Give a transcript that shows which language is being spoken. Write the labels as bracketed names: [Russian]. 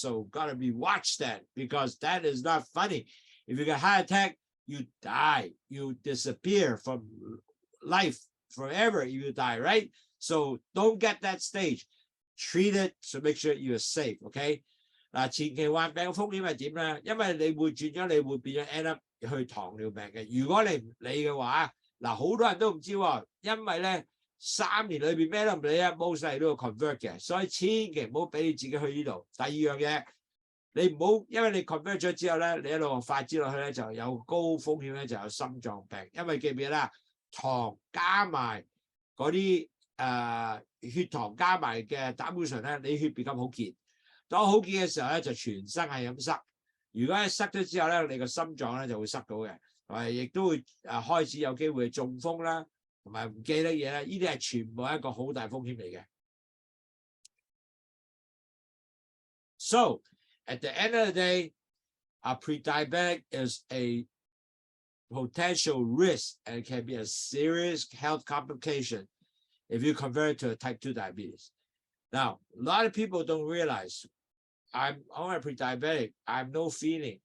[English] So gotta be watch that, because that is not funny. If you get a heart attack, you die, you disappear from life forever. You die, right? So don't get that stage. Treat it, so make sure you're safe. [Cantonese] Okay. 嗱，前期患病嘅風險係點咧？因為你會轉咗，你會變咗 [English] end up [Cantonese] 去糖尿病嘅。如果你唔理嘅話，嗱，好多人都唔知喎，因為咧3年裏邊咩都唔理啊， [English] most likely [Cantonese] 都要 convert 嘅，所以千祈唔好俾你自己去呢度。第二樣嘢，你唔好因為你 convert 咗之後咧，你一路發展落去咧就有高風險咧，就有心臟病。因為記唔記得啦，糖加埋嗰啲血糖加埋嘅膽固醇咧，你血變咁好結。當好結嘅時候咧，就全身係咁塞。如果係塞咗之後咧，你個心臟咧就會塞到嘅，同埋亦都會開始有機會中風啦，同埋唔記得嘢啦。呢啲係全部係一個好大風險嚟嘅。 [English] So at the end of the day, a pre-diabetic is a potential risk and can be a serious health complication if you convert to a type 2 diabetes. Now, a lot of people don't realize I'm a pre-diabetic. I have no feeling.